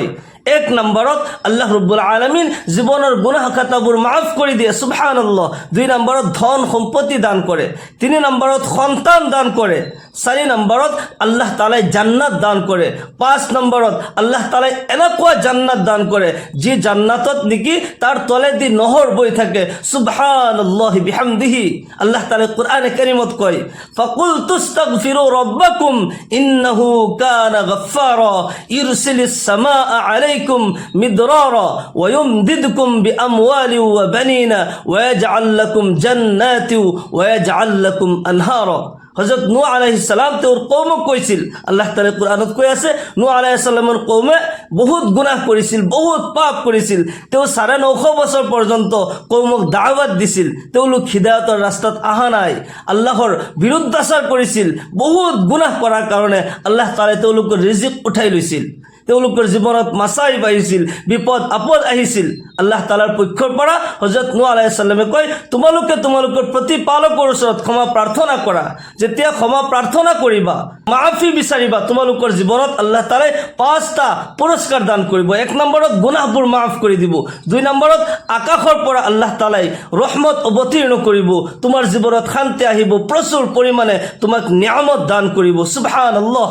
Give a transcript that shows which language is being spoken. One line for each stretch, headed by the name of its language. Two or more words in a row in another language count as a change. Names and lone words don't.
Assamese: 1 নম্বৰত আল্লাহ
Arabic: رب العالمين
Assamese: জীৱনৰ গুনাহ খাতাবোৰ মাফ কৰি দিয়ে, সুবহানাল্লাহ। 2 নম্বৰত ধন সম্পত্তি দান কৰে, 3 নম্বৰত সন্তান দান কৰে, 4 নম্বৰত আল্লাহ তাআলাই জান্নাত দান কৰে, 5 নম্বৰত আল্লাহ তাআলাই এনেকুৱা জান্নাত দান কৰে যি জান্নাতত নেকি তাৰ তলেদি নহৰ বৈ থাকে,
Arabic: سبحان الله وبحمده.
Assamese: আল্লাহ তাআলাই কোরআনে কারীমত কয়,
Arabic: فقلت استغفروا ربكم إنه كان غفارا يرسل السماء عليكم مدرارا ويمددكم بأموال وبنين ويجعل لكم جنات ويجعل لكم أنهارا.
Assamese: হযরত নূহ
Arabic: عليه السلام
Assamese: তেওঁৰ কওমক কৈছিল, আল্লাহ তাআলা কোরআনত কৈ আছে, নূহ
Arabic: عليه السلام
Assamese: কওমে বহুত গুনাহ কৰিছিল, বহুত পাপ কৰিছিল। তেওঁ 950 বছৰ পৰ্যন্ত কওমক দাওয়াত দিছিল, তেওঁলোক হিদায়াতৰ ৰাস্তাত আহা নাই, আল্লাহৰ বিৰুদ্ধাচাৰ কৰিছিল। বহুত গুনাহ কৰাৰ কাৰণে আল্লাহ তাআলা তেওঁলোকৰ ৰিজিক উঠাই লৈছিল, তেওঁলোকৰ জীৱনত মাছাইব আহিছিল, বিপদ আপদ আহিছিল। আল্লাহ তাআলাৰ পক্ষৰ পৰা হযরত নূহ
Arabic: عليه السلام
Assamese: কয়, তোমালোকে তোমালোকৰ প্ৰতিপালকৰ ওচৰত ক্ষমা প্ৰাৰ্থনা কৰা। যেতিয়া ক্ষমা প্ৰাৰ্থনা কৰিবা, মাফি বিচাৰিবা, তোমালোকৰ জীৱনত আল্লাহ তাআলাই 5টা পুৰস্কাৰ দান কৰিব। 1 নম্বৰত গুনাহবোৰ মাফ কৰি দিব, 2 নম্বৰত আকাশৰ পৰা আল্লাহ তাআলাই ৰহমত অৱতীৰ্ণ কৰিব, তোমাৰ জীৱনত শান্তি আহিব, প্ৰচুৰ পৰিমাণে তোমাক নিয়ামত দান কৰিব, সুবহানাল্লাহ।